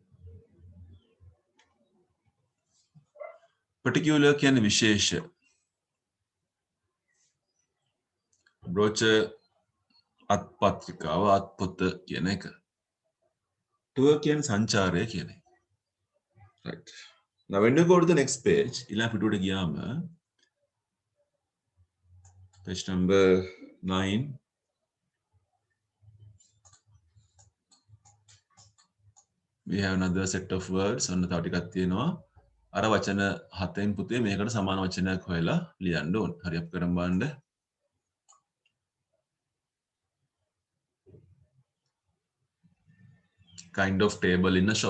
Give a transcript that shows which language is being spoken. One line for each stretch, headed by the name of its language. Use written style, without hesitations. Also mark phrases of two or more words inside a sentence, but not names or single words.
Sinhala: particular කියන්නේ විශේෂ. brochure අත්පත්‍රිකාව අත්පොත කියන එක. tour කියන්නේ සංචාරය කියන එක.
English: Right. Now when you go to the next page,
Sinhala: ඊළඟ පිටුවට ගියාම
English: page number 9 we have another set of words
Sinhala: ඔන්න තව ටිකක් තියෙනවා. අර වචන හතෙන් පුතේ මේකට සමාන වචනයක් හොයලා ලියන්න ඕන. හරි අපි කරමු බලන්න.
English: kind of table in a shop.